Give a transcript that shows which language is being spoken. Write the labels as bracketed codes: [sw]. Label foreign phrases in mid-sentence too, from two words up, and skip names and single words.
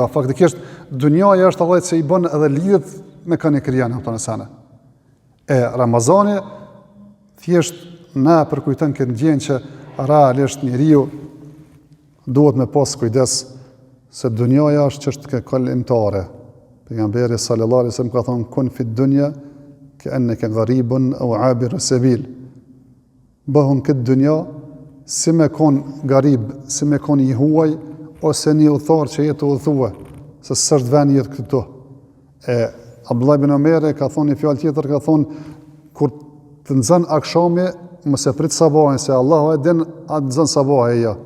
[sq] Faktikisht, dunjaja është allaj që i bën edhe lidhet me kënë i krijanë, e Ramazani, thjesht na përkujton këtë ndjenjë që realisht njeriu duhet me pas kujdes se dunjaja është çështë kalimtare. Pejgamberi [ar] صلى الله عليه وسلم [sq] ka thonë [ar] كن في الدنيا كأنك غريب أو عابر سبيل. [sq] Bëhun këtë dunja si me kon garib, si me kon i huaj ose një udhëtar që jetë udhëtue, se s'është vend jetë këtu. Abdullah ibn Omer ka thonë një fjalë tjetër, ka thonë kur të nxën akşami mos e prit sabahin se Allahu e din atë nxën sabahi ja.